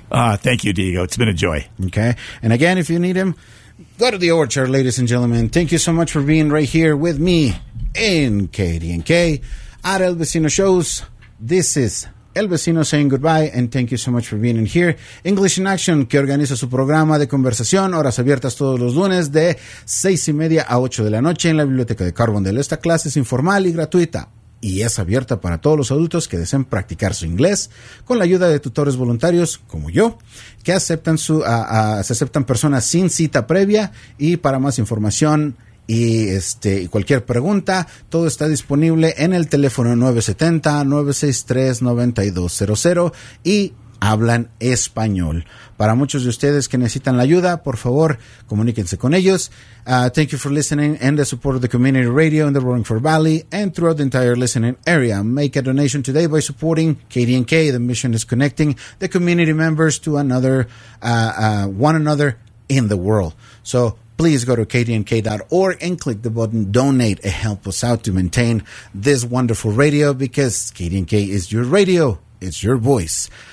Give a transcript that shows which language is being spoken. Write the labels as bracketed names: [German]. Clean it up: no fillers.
[English] Thank you, Diego. It's been a joy. Okay. And again, if you need him, go to the orchard, ladies and gentlemen. Thank you so much for being right here with me in KDNK at El Vecino Shows. This is El Vecino saying goodbye, and thank you so much for being in here. [Spanish] English in Action, que organiza su programa de conversación, horas abiertas todos los lunes de 6:30 a 8:00 p.m. en la Biblioteca de Carbondale. Esta clase es informal y gratuita, y es abierta para todos los adultos que deseen practicar su inglés con la ayuda de tutores voluntarios como yo, que aceptan se aceptan personas sin cita previa. Y para más información y cualquier pregunta, todo está disponible en el teléfono 970-963-9200 y hablan español. Para muchos de ustedes que necesitan la ayuda, por favor, comuníquense con ellos. [English] Thank you for listening and the support of the community radio in the Roaring Fork Valley and throughout the entire listening area. Make a donation today by supporting KDNK. The mission is connecting the community members to another one another in the world. So please go to KDNK.org and click the button donate and help us out to maintain this wonderful radio, because KDNK is your radio. It's your voice.